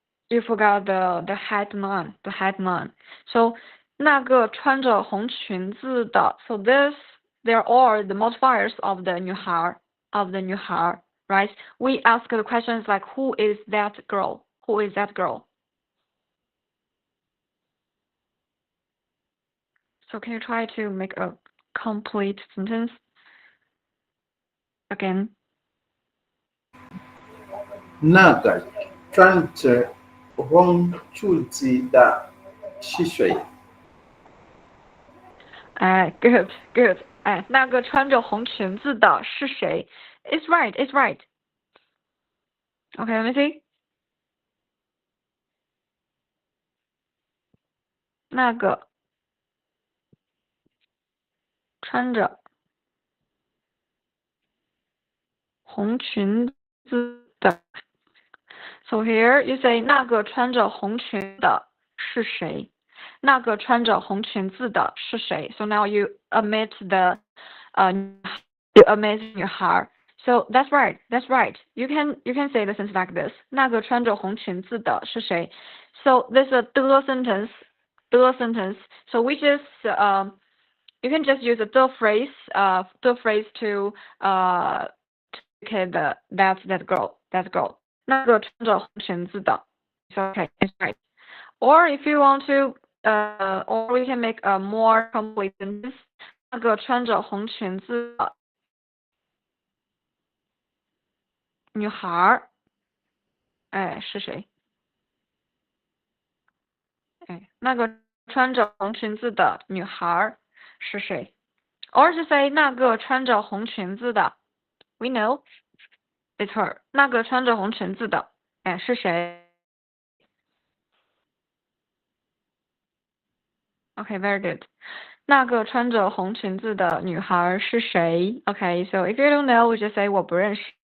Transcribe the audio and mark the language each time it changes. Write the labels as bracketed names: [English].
[English] You forgot the headman, the headman. So [Chinese] 那个穿着红裙子的。 [English] So there are the modifiers of the 女孩 right? We ask the questions like who is that girl? Who is that girl? So can you try to make a complete sentence again? [Chinese] 那个穿着红裤子的是谁？ [English] Good, good. [Chinese] 那个穿着红裙子的是谁 ？ [English] It's right, it's right. Okay, let me see. [Chinese] 那个穿着红裙子的。 [English] So here you say [Chinese] 那个穿着红裙的是谁？那个穿着红裙子的是谁 ？ [English] So now you omit the you omit 女孩。 So that's right, that's right. You can say the sentence like this. [Chinese] 那个穿着红裙子的是谁 ？ [English] So this is a 的 sentence. 的 sentence. So we just you can just use the phrase the phrase to indicate that girl. [Chinese] 那个穿着红裙子的 [English] It's okay, it's right. Or if you want to or we can make a more complete sentence. [Chinese] 那个穿着红裙子的女孩是谁？那个穿着红裙子的女孩是谁 ？ [English] Or to say [Chinese] 那个穿着红裙子的 [English] we know it's her. [Chinese] 那个穿着红裙子的是谁？ [English] Okay, very good. [Chinese] 那个穿着红裙子的女孩是谁 ？ [English] Okay, so if you don't know, we just say [Chinese] 我不认识。